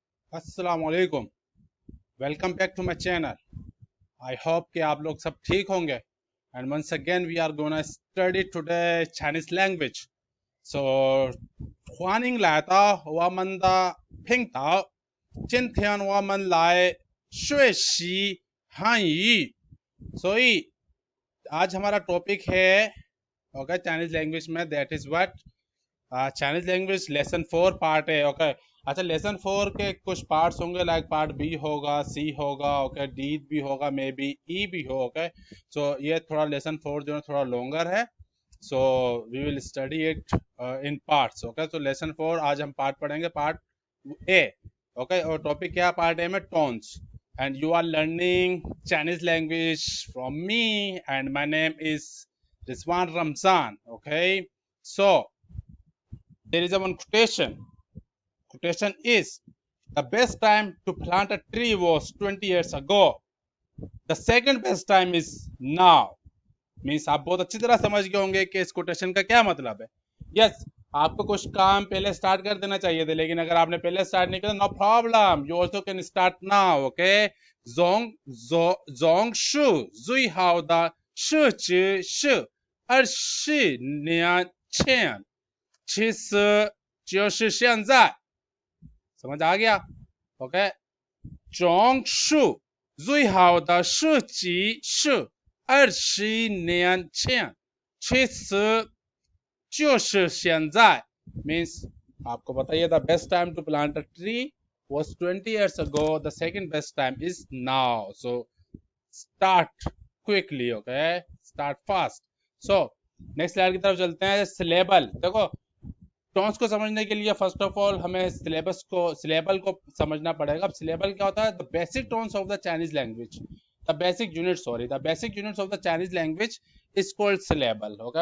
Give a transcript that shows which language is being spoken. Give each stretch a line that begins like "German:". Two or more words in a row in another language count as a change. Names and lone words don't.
Arabic: السلام عليكم.
English: welcome back to my channel. I hope
Hindi: कि आप लोग सब ठीक होंगे।
English: and once again we are gonna study today Chinese language.
Chinese: सो 欢迎来到我们的频道。今天我们来学习汉语。
Hindi: 所以 आज हमारा टॉपिक है ओके
English: Chinese language
Hindi: में
English: that is what Chinese language lesson 4 part
Hindi: है ओके। अच्छा लेसन 4 के कुछ पार्ट्स होंगे
English: like part B
Hindi: होगा, सी होगा ओके, डी भी होगा,
English: maybe E
Hindi: भी हो ओके। सो ये थोड़ा लेसन 4 जो है थोड़ा लॉन्गर है।
English: so we will study it in parts okay.
Hindi: तो लेसन 4 आज हम पार्ट पढ़ेंगे,
English: part A okay.
Hindi: और टॉपिक क्या
English: part A
Hindi: में टोन्स।
English: and you are learning Chinese language from me and my name is Rizwan Ramzan okay. सो there is a one quotation. Quotation is the best time to plant a tree was 20 years ago. The second best time is now.
Hindi: मीन्स आप बहुत अच्छी तरह समझ गए होंगे कि इस कोटेशन का क्या मतलब है। यस आपको कुछ काम पहले स्टार्ट कर देना चाहिए थे, लेकिन अगर आपने पहले स्टार्ट नहीं किया
English: no problem, you also can start now okay.
Chinese: 种树最好的时机是 20 年前其实就是现在，
Hindi: समझ आ गया
Chinese: ओके। 种树最好的时机是20年前，其实就是现在
English: means
Hindi: आपको बताइए
English: the best time to plant a tree was 20 years ago, the second best time is now. So start quickly okay, start fast.
Hindi: So
English: next slide
Hindi: की तरफ चलते हैं। सिलेबल देखो, टोन्स को समझने के लिए
English: first of all
Hindi: हमें सिलेबल को समझना पड़ेगा। अब सिलेबल क्या होता है?
English: the basic tones of the Chinese language, the basic units of the Chinese language is called syllable okay.